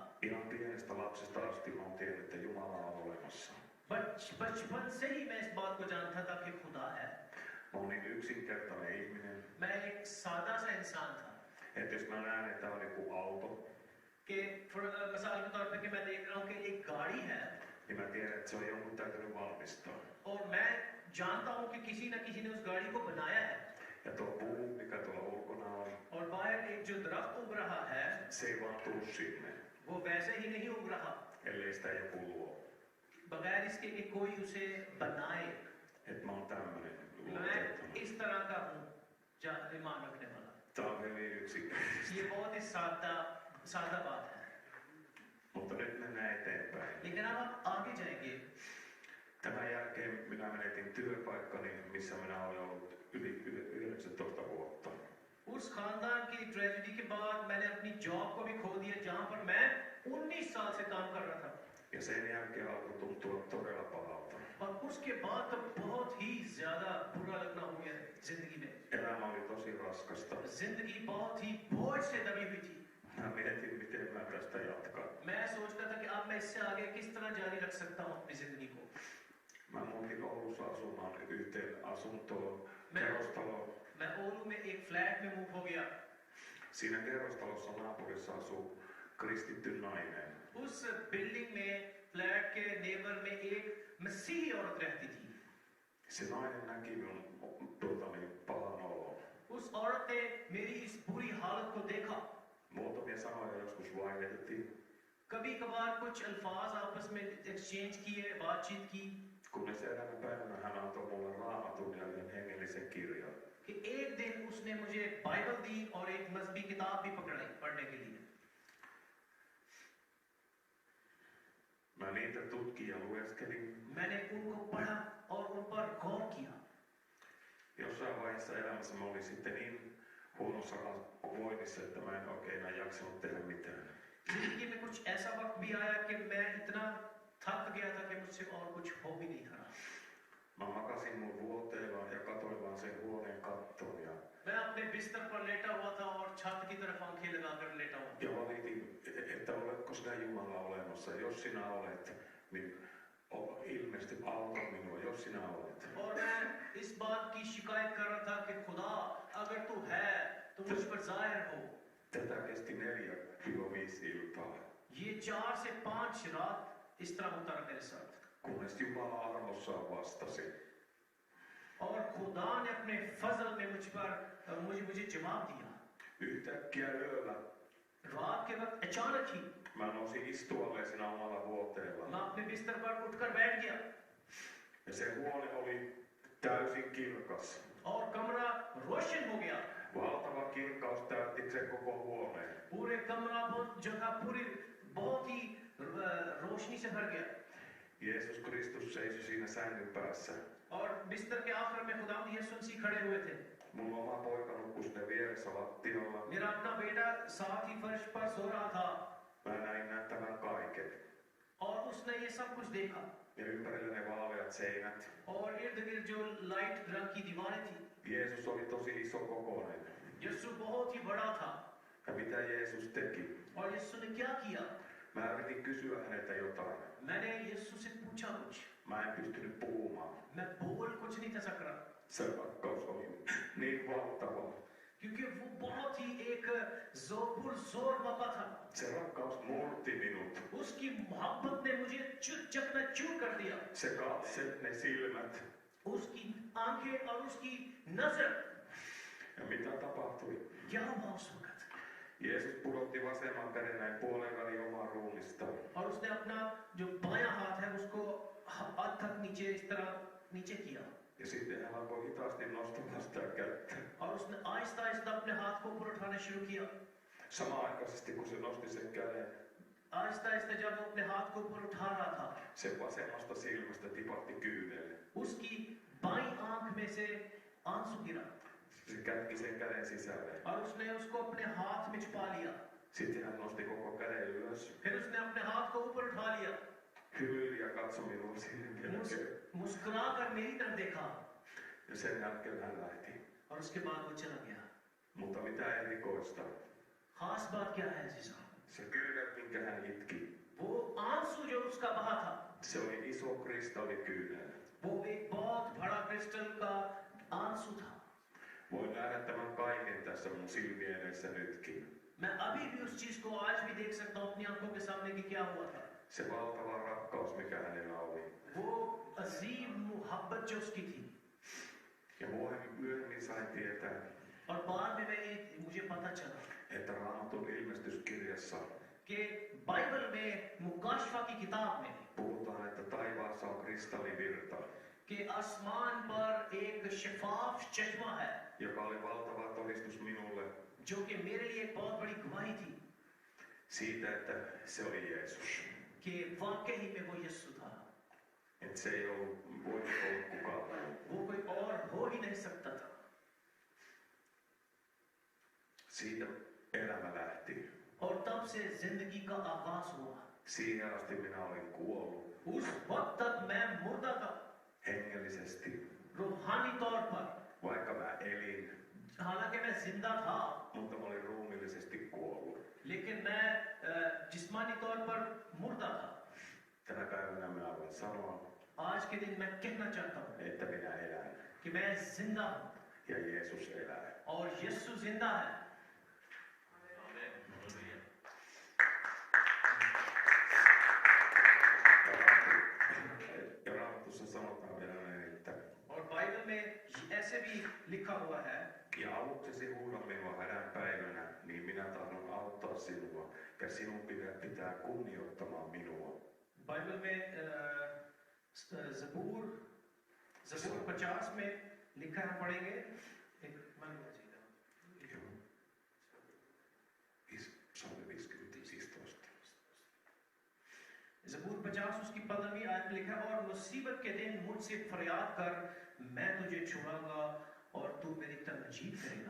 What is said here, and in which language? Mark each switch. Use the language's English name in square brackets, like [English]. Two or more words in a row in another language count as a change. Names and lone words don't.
[Finnish] Ihan pienestä lapsesta asti mä oon tiennyt, että Jumala on olemassa. [Urdu] بچپن سے ہی میں اس بات کو جانتا تھا کہ خدا ہے. [Finnish] Mä oon niin yksinkertainen ihminen, [Urdu] میں ایک سادہ سا انسان تھا [Finnish] että jos mä näen, että on joku auto, [Urdu] کہ مثال کے طور پے کہ میں دیکھ رہا ہوں کہ ایک گاڑی ہے [Finnish] niin mä tiedän, että se on jonkun täytynyt valmistaa. [Urdu] اور میں جانتا ہوں کہ کسی نہ کسی نے اس گاڑی کو بنایا ہے. [Finnish] Ja tuo puu, mikä tuolla ulkona on, [Urdu] اور باہر ایک جو درخت اگ رہا ہے [Finnish] se ei vaan tuu sinne, [Urdu] وہ ویسے ہی نہیں اگ رہا [Finnish] ellei sitä joku luo. [Urdu] بغیر اسکے کہ کوئی اسے بنائے. [Finnish] Että mä oon tämmönen [Urdu] میں [Finnish] luonteeltani. [Urdu] اس طرح کا ہوں ایمان رکھنے والا. [Finnish] Tää on hyvin yksinkertaista. [Urdu] یہ بہت ہی سادہ بات ہے. [Finnish] Mutta nyt mennään eteenpäin. [Urdu] لیکن اب آپ آگے جائیں گے. [Finnish] Tämän jälkeen minä menetin työpaikkani, missä minä olen ollut yli 19 vuotta. [Urdu] اس خاندان کی ٹریجڈی کے بعد میں نے اپنی جاب کو بھی کھو دیا جہاں پر میں 19 سال سے کام کر رہا تھا. [Finnish] Ja sen jälkeen alkoi tuntua todella pahalta. [Urdu] اور اسکے بعد تو بہت ہی زیادہ برا لگنا ہو گیا زندگی میں. [Finnish] Elämä oli tosi raskasta. [Urdu] زندگی بہت ہی بوجھ سے دبی ہوئی تھی. [Finnish] Mä mietin, miten mä tästä jatkan. [Urdu] میں سوچتا تھا کہ اب میں اس سے آگے کس طرح جاری رکھ سکتا ہوں اپنی زندگی کو. [Finnish] Mä muutin Oulussa asumaan yhteen asuntoon, kerrostaloon. [Urdu] میں اولو میں ایک فلیٹ میں موو ہو گیا. [Finnish] Siinä kerrostalossa naapurissa asuu kristitty nainen. [Urdu] اس بلڈنگ میں فلیٹ کے نیبر میں ایک مسیحی عورت رہتی تھی. [Finnish] Se nainen näki minun pahan olon. [Urdu] اس عورت نے میری اس بری حالت کو دیکھا. [Finnish] Muutamia sanoja joskus vaihdettiin. [Urdu] کبھی کبھار کچھ الفاظ آپس میں ایکسچینج کیے، بات چیت کی. [Finnish] Kunnes eräänä päivänä hän antoi mulle raamatun ja yhden hengellisen kirjan. [Urdu] کہ ایک دن اس نے مجھے بائبل دی اور ایک مذہبی کتاب بھی پکڑائی پڑھنے کے لیے. [Finnish] Mä niitä tutkin ja lueskelin. [Urdu] میں نے ان کو پڑھا اور ان پر غور کیا. [Finnish] Jossain vaiheessa elämässä mä olin sitten niin huonossa voinnissa, että mä en oikein enää jaksanut tehdä mitään. [Urdu] زندگی میں کچھ ایسا وقت بھی آیا کہ میں اتنا تھک گیا تھا کہ مجھ سے اور کچھ ہو بھی نہیں رہا. [Finnish] Mä makasin mun vuoteella ja katoin vaan sen huoneen kattoon ja [Urdu] میں اپنے بستر پر لیٹا ہوا تھا اور چھت کی طرف آنکھیں لگا کر لیٹا ہوا. [Finnish] ja valitin, että oletko sinä Jumala olemassa. Jos sinä olet, niin ilmeisesti auta minua, jos sinä olet. [Urdu] اور میں اس بات کی شکایت کر رہا تھا کہ خدا اگر تو ہے تو مجھ پر ظاہر ہو. [Finnish] Tätä kesti 4-5 iltaa. [Urdu] یہ 4 سے 5 رات اس طرح ہوتا رہا میرے ساتھ. [Finnish] Kunnes Jumala armossaan vastasi. [Urdu] اور خدا نے اپنے فضل میں مجھے جواب دیا. [Finnish] Yhtäkkiä yöllä [Urdu] رات کے وقت اچانک ہی [Finnish] mä nousin istualle siinä omalla vuoteella. [Urdu] میں اپنے بستر پر اٹھ کر بیٹھ گیا [Finnish] Ja se huone oli täysin kirkas. [Urdu] اور کمرہ روشن ہو گیا. [Finnish] Valtava kirkkaus täytti sen koko huoneen. [Urdu] پورے کمرہ جگہ پوری بہت ہی روشنی سے بھر گیا. [Finnish] Jeesus Kristus seisoi siinä sängyn päässä. [Urdu] اور بستر کے آخر میں خدا یسوع مسیح کھڑے ہوئے تھے. [Finnish] Mulla oma poika nukkui siinä vieressä lattialla. [Urdu] میرا اپنا بیٹا ساتھ ہی فرش پر سو رہا تھا [Finnish] Mä näin tämän kaiken. [Urdu] اور اس نے یہ سب کچھ دیکھا. [Finnish] Ja ympärillä ne vaaleat seinät. [Urdu] اور ارد گرد جو لائٹ رنگ کی دیواریں تھی. [Finnish] Jeesus oli tosi iso kokoinen. [Urdu] یسوع بہت ہی بڑا تھا. [Finnish] Ja mitä Jeesus teki? [Urdu] اور یسوع نے کیا کیا? [Finnish] Mä yritin kysyä häneltä jotain. [Urdu] میں نے یسوع سے پوچھا کچھ. [Finnish] Mä en pystynyt puhumaan. [Urdu] میں بول کچھ نہیں تھا سکتا [Finnish] Se rakkaus oli niin valtava. [Urdu] کیونکہ وہ بہت ہی ایک زور موقع تھا. [Finnish] Se rakkaus murti minut. [Urdu] اسکی محبت نے مجھے چکناچور کر دیا. [Finnish] Se katset, ne silmät. [Urdu] اسکی آنکھیں اور اسکی نظر. [Finnish] Ja mitä tapahtui? [Urdu] کیا ہوا اس وقت? [Finnish] Jeesus pudotti vasemman käden näin puolen väliin omaa ruumistaan. [Urdu] اور اس نے اپنا جو بایاں ہاتھ ہے اس کو ہاتھ تک نیچے اس طرح نیچے کیا. [Finnish] Ja sitten hän alkoi hitaasti nostamaan sitä kättä. [Urdu] اور اس نے آہستہ آہستہ اپنے ہاتھ کو اوپر اٹھانا شروع کیا. [Finnish] Samanaikaisesti kun se nosti sen käden, [Urdu] آہستہ آہستہ جب وہ اپنے ہاتھ کو اوپر اٹھا رہا تھا, [Finnish] sen vasemmasta silmästä tipahti kyynel. [Urdu] اسکی بائیں آنکھ میں سے آنسو گرا. [Finnish] Se kätki sen käden sisälle. [Urdu] اور اس نے اس کو اپنے ہاتھ میں چھپا لیا. [Finnish] Sitten hän nosti koko käden ylös. [Urdu] پھر اس نے اپنے ہاتھ کو اوپر اٹھا لیا. [Finnish] Hymyili ja katsoi minua silmiin. [Urdu] مسکرا کر میری طرف دیکھا. [Finnish] Ja sen jälkeen hän lähti. [Urdu] اور اسکے بعد وہ چلا گیا. [Finnish] Mutta mitä erikoista? [Urdu] خاص بات کیا ہے جیجا? [Finnish] Se kyynel, minkä hän itki, [Urdu] وہ آنسو جو اسکا بہا تھا, [Finnish] se oli iso kristallikyynel. [Urdu] وہ ایک بہت بڑا کرسٹل کا آنسو تھا. [Finnish] Voin nähdä tämän kaiken tässä mun silmien edessä nytkin. [Urdu] میں ابھی بھی اس چیز کو آج بھی دیکھ سکتا ہوں اپنی آنکھوں کے سامنے کہ کیا ہوا تھا. [Finnish] Se valtava rakkaus, mikä hänellä oli. [Urdu] وہ عظیم محبت جو اسکی تھی. [Finnish] Ja myöhemmin sain tietää, [Urdu] اور بعد میں مجھے پتا چلا [Finnish] että Raamatun ilmestyskirjassa [Urdu] کہ بائبل میں مکاشفہ کی کتاب میں [Finnish] puhutaan, että taivaassa on kristallivirta, [Urdu] کہ آسمان پر ایک شفاف چشمہ ہے, [Finnish] joka oli valtava todistus minulle [Urdu] جو کہ میرے لیے ایک بہت بڑی گواہی تھی [Finnish] siitä, että se oli Jeesus. [Urdu] کہ واقعی میں وہ یسوع تھا. [Finnish] Että se ei voinut olla kukaan muu. [Urdu] وہ کوئی اور ہو ہی نہیں سکتا تھا. [Finnish] Siitä elämä lähti. [Urdu] اور تب سے زندگی کا آغاز ہوا. [Finnish] Siihen asti minä olin kuollut [Urdu] اس وقت تک میں مردہ تھا [Finnish] hengellisesti, [Urdu] روحانی طور پر, [Finnish] vaikka mä elin, [Urdu] حالانکہ میں زندہ تھا [Finnish] mutta mä olin ruumiillisesti kuollut. [Urdu] لیکن میں جسمانی طور پر مردہ تھا. [Finnish] Tänä päivänä minä voin sanoa, [Urdu] آج کے دن میں کہنا چاہتا ہوں [Finnish] että minä elän [Urdu] کہ میں زندہ ہوں [Finnish] ja Jeesus elää. [Urdu] اور یسوع زندہ ہے. [Finnish] Ja Raamatussa sanotaan vielä näin, että [Urdu] اور بائبل میں ایسے بھی لکھا ہوا ہے [Finnish] ja avuksesi huuda minua hädän päivänä, niin minä tahdon auttaa sinua ja sinun pitää kunnioittamaan minua. [Urdu] بائبل میں زبور 50 میں لکھا ہے، پڑھیں گے ایک من میں جینا. زبور 50 اسکی 15ویں آیت میں لکھا ہے، اور مصیبت کے دن مجھ سے فریاد کر، میں تجھے چھڑاؤں گا اور تو میری تمجید کرے گا.